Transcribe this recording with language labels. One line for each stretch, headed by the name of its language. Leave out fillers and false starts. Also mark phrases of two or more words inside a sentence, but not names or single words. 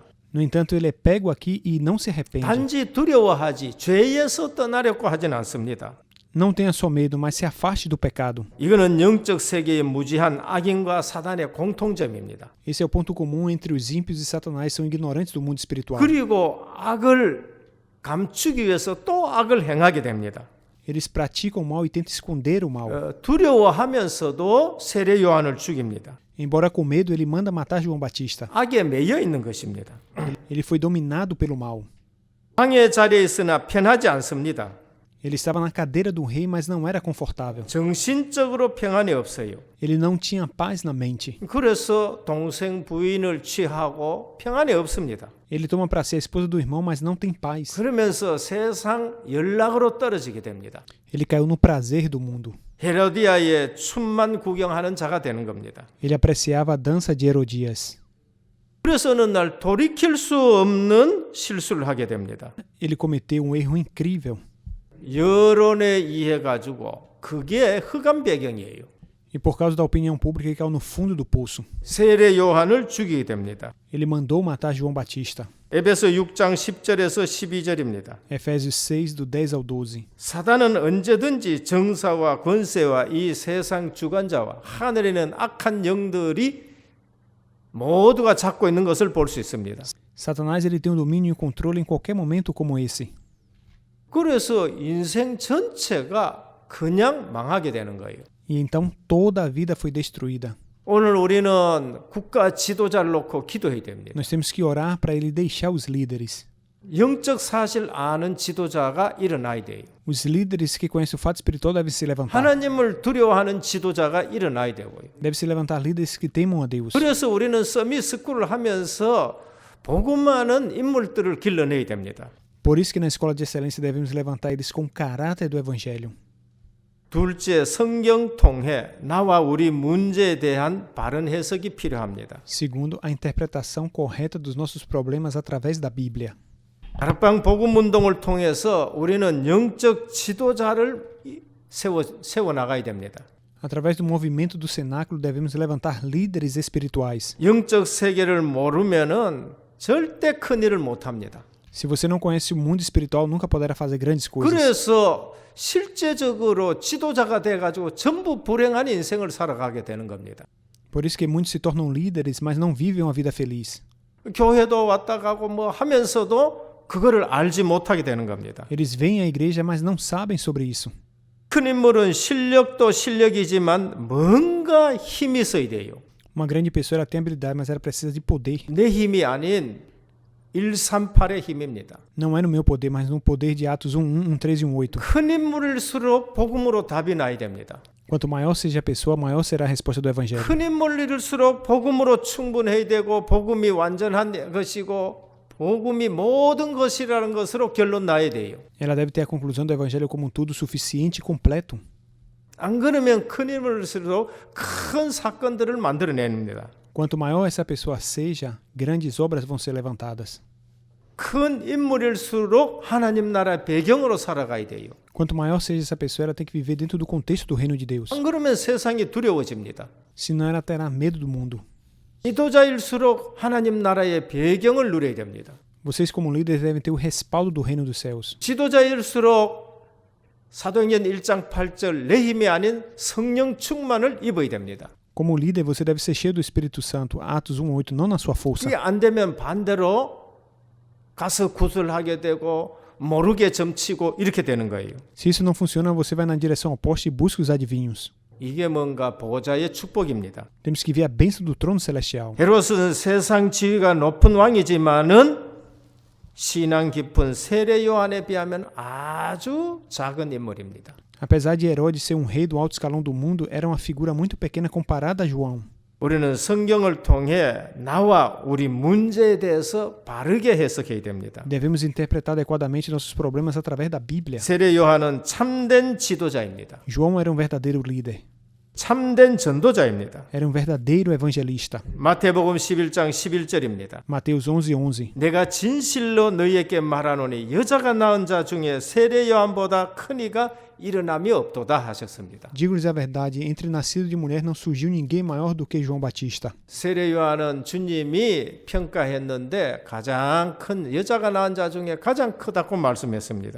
Portuguese: No entanto, ele é pego aqui e não se arrepende.
Korean: 단지 두려워하지 죄에서 떠나려고 하진 않습니다.
Portuguese: Não tenha só medo, mas se afaste do pecado.
Korean: 이거는 영적 세계의 무지한 악인과 사단의 공통점입니다.
Portuguese: Esse é o ponto comum entre os ímpios e Satanás, são ignorantes do mundo espiritual.
Korean: 그리고 악을 감추기 위해서 또 악을 행하게 됩니다.
Portuguese: Eles praticam o mal e tentam esconder o mal.
Korean: 두려워하면서도 세례 요한을 죽입니다.
Portuguese: Embora com medo, ele manda matar João Batista.
Korean: 악에 매여 있는 것입니다.
Portuguese: Ele foi dominado pelo mal.
Korean: 왕의 자리에 있으나 편하지 않습니다.
Portuguese: Ele estava na cadeira do rei, mas não era confortável.
Korean: 정신적으로 평안이 없어요.
Portuguese: Ele não tinha paz na mente.
Korean: 그래서 동생 부인을 취하고 평안이 없습니다.
Portuguese: Ele toma para si a esposa do irmão, mas não tem paz.
Korean: 그러면서 세상 연락으로 떨어지게 됩니다.
Portuguese: Ele caiu no prazer do mundo.
Korean: 헤로디아의 춤만 구경하는 자가 되는 겁니다.
Portuguese: Ele apreciava a dança de Herodias.
Korean: 그래서 어느 날 돌이킬 수 없는 실수를 하게 됩니다.
Portuguese: Ele cometeu um erro incrível.
Korean: 여론에 의해 가지고 그게 흑암 배경이에요.
Portuguese: E por causa da opinião pública, ele caiu no fundo do poço.
Korean: 세례 요한을 죽이게 됩니다.
Portuguese: Ele mandou matar João Batista.
Korean: 에베소 6장 10절에서 12절입니다.
Portuguese: Efésios 6, do 10 ao 12.
Korean: 사단은 언제든지 정사와 권세와 이 세상 주관자와 하늘에 있는 악한 영들이 모두가 잡고 있는 것을 볼 수 있습니다.
Portuguese: Satanás ele tem o domínio e o controle em qualquer momento como esse.
Korean: 그래서 인생 전체가 그냥 망하게 되는 거예요.
Portuguese: E então toda a vida foi destruída.
Korean: 오늘 우리는 국가 지도자를 놓고 기도해야 됩니다.
Portuguese: Nós temos que orar para ele deixar os líderes.
Korean: 영적 사실 아는 지도자가 일어나야 돼요.
Portuguese: Os líderes que conhecem o fato espiritual devem se levantar.
Korean: 하나님을 두려워하는 지도자가 일어나야 되고요.
Portuguese: Deve se levantar líderes que temam a Deus.
Korean: 그래서 우리는 서밋 스쿨을 하면서 복음하는 인물들을 길러내야 됩니다.
Portuguese: Por isso que na escola de excelência devemos levantar eles com o caráter do evangelho.
Korean: 둘째, 성경 통해 나와 우리 문제에 대한 바른 해석이 필요합니다.
Portuguese: Segundo, a interpretação correta dos nossos problemas através da Bíblia.
Korean: 다락방 복음 운동을 통해서 우리는 영적 지도자를 세워 나가야 됩니다.
Portuguese: Através do movimento do cenáculo devemos levantar líderes espirituais.
Korean: 영적 세계를 모르면은 절대 큰 일을 못 합니다.
Portuguese: Se você não conhece o mundo espiritual, nunca poderá fazer grandes coisas.
Korean: 그래서 실제적으로 지도자가 돼 가지고 전부 불행한 인생을 살아가게 되는 겁니다.
Portuguese: Por isso que muitos se tornam líderes, mas não vivem uma vida feliz.
Korean: 교회도 왔다 가고 뭐 하면서도 그거를 알지 못하게 되는 겁니다.
Portuguese: Eles vêm à igreja, mas não sabem sobre isso.
Korean: 큰 인물은 실력도 실력이지만 뭔가 힘이 있어야 돼요.
Portuguese: Uma grande pessoa ela tem habilidade, mas ela precisa de poder.
Korean: 내 힘이 아닌 138의 힘입니다.
Portuguese: Não é no meu poder, mas no poder de Atos 1:1, 13 e 8.
Korean: 큰 인물일수록 복음으로 답이 나야 됩니다.
Portuguese: Quanto maior seja a pessoa, maior será a resposta do evangelho.
Korean: 큰 인물일수록 복음으로 충분해야 되고 복음이 완전한 것이고 복음이 모든 것이라는 것으로 결론 나야 돼요.
Portuguese: Ela deve ter a conclusão do evangelho como um tudo suficiente e completo.
Korean: 안 그러면 큰 인물일수록 큰 사건들을 만들어냅니다.
Portuguese: Quanto maior essa pessoa seja, grandes obras vão ser levantadas.
Korean: 큰 인물일수록 하나님 나라의 배경으로 살아가야 돼요.
Portuguese: Quanto maior seja essa pessoa, ela tem que viver dentro do contexto do reino de Deus.
Korean: 안 그러면 세상이 두려워집니다.
Portuguese: Senão ela terá medo do mundo.
Korean: 지도자일수록 하나님 나라의 배경을 누려야 됩니다.
Portuguese: Vocês como líderes devem ter o respaldo do reino dos céus.
Korean: 지도자일수록 사도행전 1장 8절 내 힘이 아닌 성령 충만을 입어야 됩니다.
Portuguese: Como líder, você deve ser cheio do Espírito Santo. Atos 1:8, não na sua força.
Korean: 이게 안 되면 반대로 가서 구슬하게 되고 모르게 점치고 이렇게 되는 거예요.
Portuguese: Se isso não funciona, você vai na direção oposta e busca os adivinhos.
Korean: 이게 뭔가 보좌의 축복입니다.
Portuguese: Temos que ver a bênção do trono celestial.
Korean: 헤롯은 세상 지위가 높은 왕이지만은 신앙 깊은 세례 요한에 비하면 아주 작은 인물입니다.
Portuguese: Apesar de Herodes ser rei do alto escalão do mundo, era uma figura muito pequena comparada a João.
Korean: 우리는 성경을 통해 나와 우리 문제에 대해서 바르게 해석해야 됩니다.
Portuguese: Devemos interpretar adequadamente nossos problemas através da Bíblia.
Korean: 세례 요한은 참된 지도자입니다.
Portuguese: João era verdadeiro líder.
Korean: 참된 전도자입니다.
Portuguese: Era verdadeiro evangelista.
Korean: 마태복음 11장 11절입니다.
Portuguese: Mateus 11:11.
Korean: 내가 진실로 너희에게 말하노니 여자가 낳은 자 중에 세례 요한보다 큰 이가 일어남이 없도다 하셨습니다.
Portuguese: Digo-lhes a verdade, entre nascido de mulher não surgiu ninguém maior do que João Batista.
Korean: 세례 요한은 주님이 평가했는데 가장 큰 여자가 낳은 자 중에 가장 크다고 말씀했습니다.